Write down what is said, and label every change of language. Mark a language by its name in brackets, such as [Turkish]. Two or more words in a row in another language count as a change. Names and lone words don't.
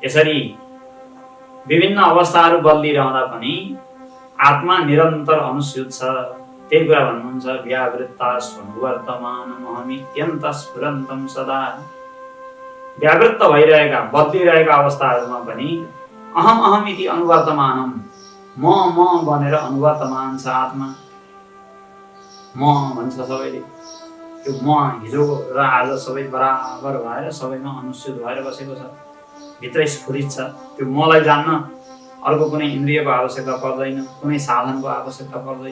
[Nepali] यसरी विभिन्न अवस्थाहरू बदलिरहँदा पनि आत्मा निरन्तर अनुस्यूत छ। त्यही कुरा भन्नुहुन्छ [Sanskrit] व्यावृत्तास्वर्तमानमहमित्यन्त स्फुरन्तं सदा। [Nepali] व्यावृत्त भइरहेका बदलिरहेका अवस्थाहरूमा पनि [Sanskrit] अहम अहम इति अनुवर्तमानम, [Nepali] म बनेर अनुवर्तमान छ आत्मा। म भन्छ सबैले, त्यो म हिजो र आज सबै बराबर भएर सबैमा अनुस्यूत भएर बसेको छ, भित्रै स्फुरित छ। त्यो मलाई जान्न अर्को कुनै इन्द्रियको आवश्यकता पर्दैन, कुनै साधनको आवश्यकता पर्दैन।